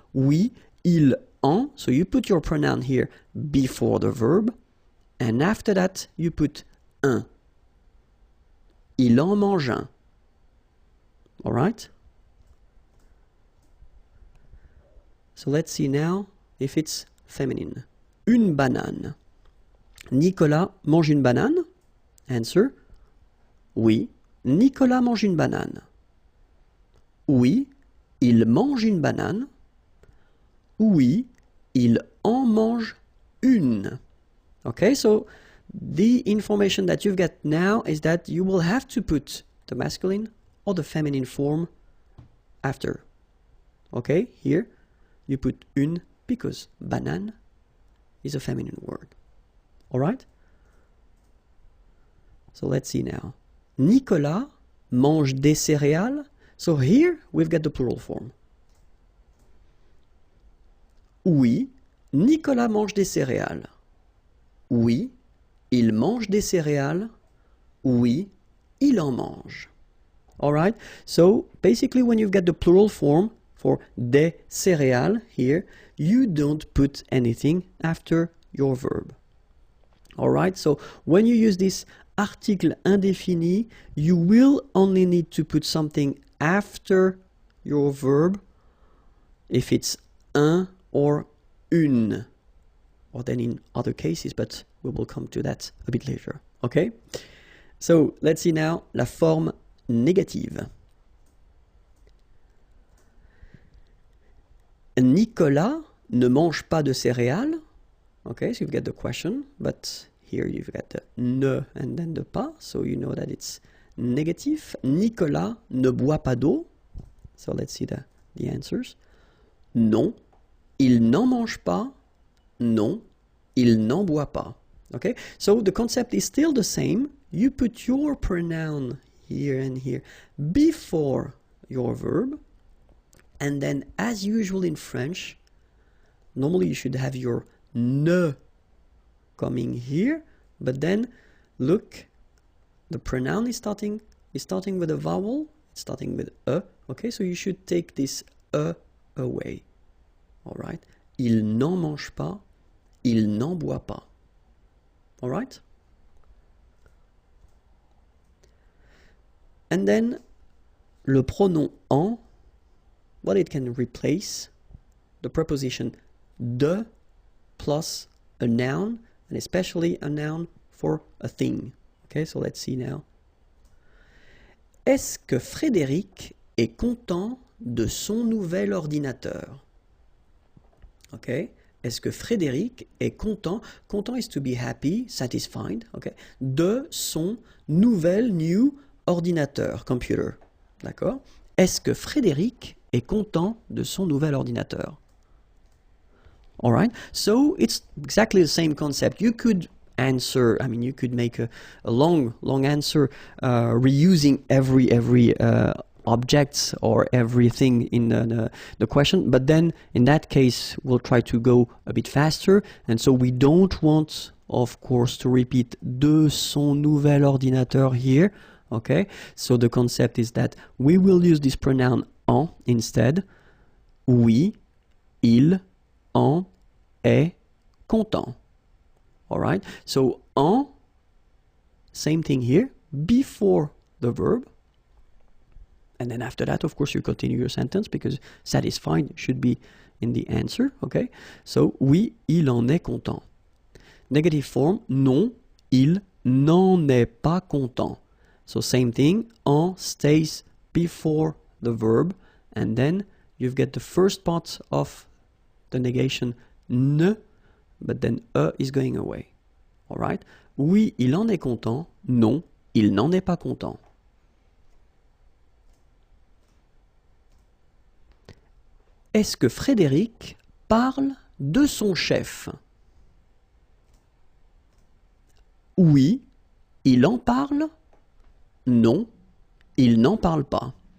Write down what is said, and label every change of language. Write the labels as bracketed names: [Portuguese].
[French] Oui, il en. [English] So you put your pronoun here before the verb, and after that you put un. [French] Il en mange un. [English] All right. So let's see now if it's feminine. [French] Une banane. Nicolas mange une banane. Answer. Oui, Nicolas mange une banane. Oui, il mange une banane. Oui, il en mange une. [English] Okay, so the information that you've got now is that you will have to put the masculine or the feminine form after. Okay, here you put une because banane is a feminine word. All right? So let's see now. [French] Nicolas mange des céréales. [English] So here we've got the plural form. [French] Oui, Nicolas mange des céréales. Oui, il mange des céréales. Oui, il en mange. [English] All right? So basically when you've got the plural form for des céréales here, you don't put anything after your verb. All right? So when you use this article indéfini, you will only need to put something after your verb if it's un or une, or then in other cases, but we will come to that a bit later. Okay? So let's see now [French] la forme négative. Nicolas ne mange pas de céréales. [English] Okay, so you've got the question, but here you've got the ne and then the pas, so you know that it's negative. [French] Nicolas ne boit pas d'eau. [English] So let's see the answers. [French] Non, il n'en mange pas. Non, il n'en boit pas. [English] Okay, so the concept is still the same. You put your pronoun here and here before your verb, and then as usual in French, normally you should have your ne coming here, but then look, the pronoun is starting with a vowel, it's starting with a. Okay, so you should take this a away. All right, [French] il n'en mange pas, il n'en boit pas. [English] All right. And then [French] le pronom en, [English] well, it can replace the preposition de plus a noun, and especially a noun for a thing. Okay, so let's see now. [French] Est-ce que Frédéric est content de son nouvel ordinateur? Okay, est-ce que Frédéric est content? [English] Content is to be happy, satisfied. [French] Okay, de son nouvel new ordinateur, computer. D'accord? Est-ce que Frédéric est content de son nouvel ordinateur? [English] All right, so it's exactly the same concept. You could answer, I mean, you could make a long answer reusing every objects or everything in the question, but then in that case we'll try to go a bit faster, and so we don't want, of course, to repeat [French] de son nouvel ordinateur [English] here. Okay, so the concept is that we will use this pronoun en instead. [French] Oui, il en est content. [English] All right, so en, same thing here, before the verb. And then after that, of course, you continue your sentence because satisfied should be in the answer. Okay, so [French] oui, il en est content. [English] Negative form, [French] non, il n'en est pas content. [English] So same thing, en stays before the verb, and then you've got the first part of the negation ne, but then is going away. All right? [French] Oui, il en est content. Non, il n'en est pas content. Est-ce que Frédéric parle de son chef? Oui, il en parle. Non, il n'en parle pas.